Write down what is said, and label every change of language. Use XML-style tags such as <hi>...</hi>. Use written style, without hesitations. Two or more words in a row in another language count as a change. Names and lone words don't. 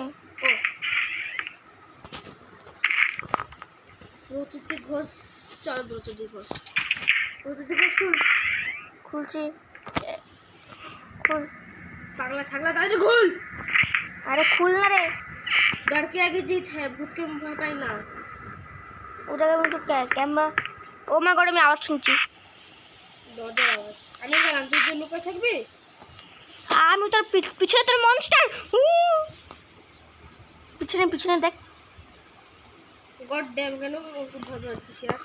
<bn>ও ব্রতদীপ ঘোষ, চল ব্রতদীপ ঘোষ খুলছি, খুল। পাগলা ছাগলা তাড়াতাড়ি খুল। আরে খুল না রে,</bn> <hi>डर के आगे जीत है,</hi> <bn>ভূত কে ভয় পাই না। ওটাকে আমি তো ক্যামেরা,</bn> <en>oh my god,</en> <bn>আমি আওয়াজ শুনছি। দরজার আওয়াজ। আমি গেলাম, তুই যে লুকায় থাকবি। আমি তোর পিছনে, তোর মনস্টার পিছনে দেখ।</bn> <en>god damn,</en> <bn>কেন খুব ভালো আছিস ইয়ার?</bn>